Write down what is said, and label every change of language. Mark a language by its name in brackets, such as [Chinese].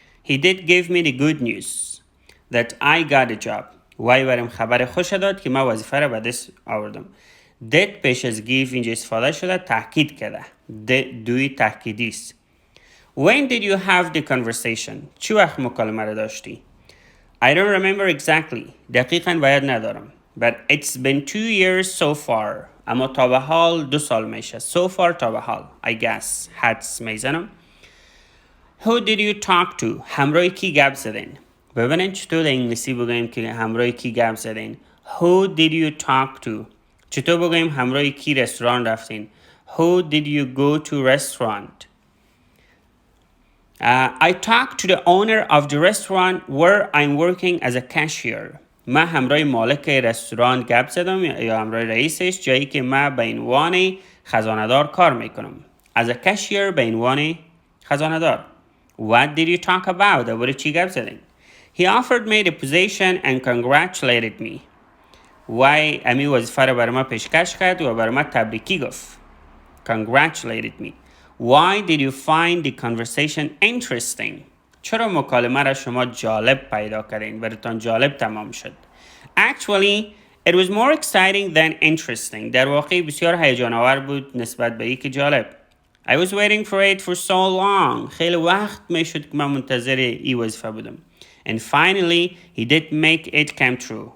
[English] He did give me the good news that I got a job. [Persian] وای برم خبر خوش داد که من وظیفه را به دست آوردم. Did پیش از give اینجا استفاده شده تاکید کرده. دوی تاکیدی است. [English] When did you have the conversation؟ [Persian] چی وقت مکالمه را داشتی؟ [English] I don't remember exactly. [Persian] دقیقاً باید ندارم. [English] But it's been 2 years so far. [Persian] اما تا به حال 2 سال میشه. So far تا به حال. [English] I guess. [Persian] حدس میزنم. [English] Who did you talk to? [Persian] همراه کی گپ زدین؟ ببینین چطور در انگلیسی بگویم که همراه کی گپ زدین. [English] Who did you talk to? [Persian] چطور بگویم همراه کی رستوران رفتین. [English] Who did you go to restaurant? I talked to the owner of the restaurant where I'm working as a cashier. [Persian] من همراه مالک رستوران گپ زدم یا همراه رئیسش جایی که من به عنوان خزانه‌دار کار میکنم. [English] As a cashier [Persian] به عنوان خزانه‌دار. [English] What did you talk about? [Persian] درباره چی گپ زدین؟ [English] He offered me the position and congratulated me. [Persian] وای امی وظیفه رو برای ما پیشکش کرد و برای ما تبریکی گفت. [English] Congratulated me. Why did you find the conversation interesting? [Persian] چرا مکالمه را شما جالب پیدا کردین؟ براتون جالب تمام شد. [English] Actually, it was more exciting than interesting. [Persian] در واقع بسیار هیجان آور بود نسبت به یک جالب. [English] I was waiting for it for so long. [Persian] خیلی وقت می شد که من منتظر ای وظیفه بودم. [English] And finally, he did make it come true.